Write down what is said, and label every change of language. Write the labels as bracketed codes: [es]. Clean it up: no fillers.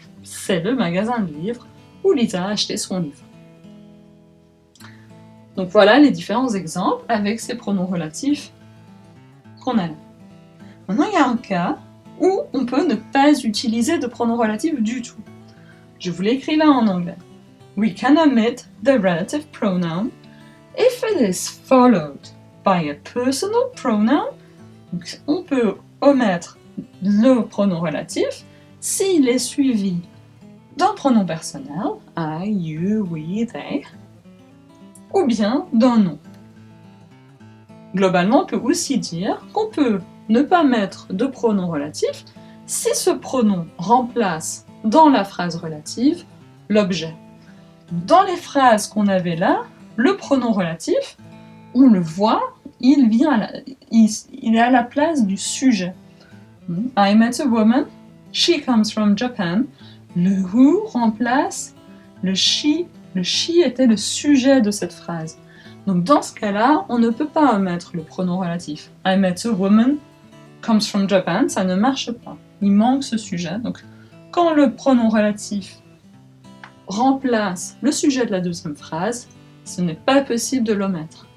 [fr] C'est le magasin de livres où Lisa a acheté son livre. Donc voilà les différents exemples avec ces pronoms relatifs qu'on a là. Maintenant, il y a un cas où on peut ne pas utiliser de pronoms relatifs du tout. Je vous l'ai écrit là en anglais. [en] We can omit the relative pronoun if it is followed by a personal pronoun. [fr] Donc, on peut omettre le pronom relatif s'il est suivi d'un pronom personnel, I, you, we, they, ou bien d'un nom. Globalement, on peut aussi dire qu'on peut ne pas mettre de pronom relatif si ce pronom remplace dans la phrase relative l'objet. Dans les phrases qu'on avait là, le pronom relatif, on le voit, il est à la place du sujet. [en] I met a woman, she comes from Japan. [fr] Le who remplace le she. Le she était le sujet de cette phrase. Donc dans ce cas-là, on ne peut pas omettre le pronom relatif. [en] I met a woman comes from Japan, [fr] ça ne marche pas. Il manque ce sujet. Donc quand le pronom relatif remplace le sujet de la deuxième phrase, ce n'est pas possible de l'omettre.